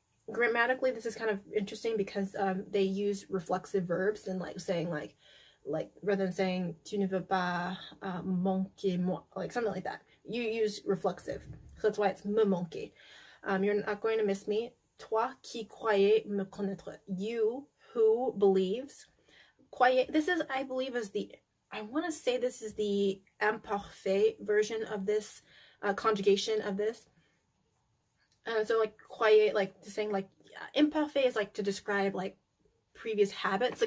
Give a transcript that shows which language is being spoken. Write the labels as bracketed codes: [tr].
[en] Grammatically, this is kind of interesting because they use reflexive verbs and like saying like rather than saying [fr] tu ne veux pas manquer moi, [en] like something like that, you use reflexive, so that's why it's me manquer. You're not going to miss me. [fr] Toi qui croyais me connaître. [en] You who believes. Croyez, this is, I believe, is the, I want to say this is the imparfait version of this conjugation of this. So like croyez, like to saying like imparfait is like to describe like previous habits.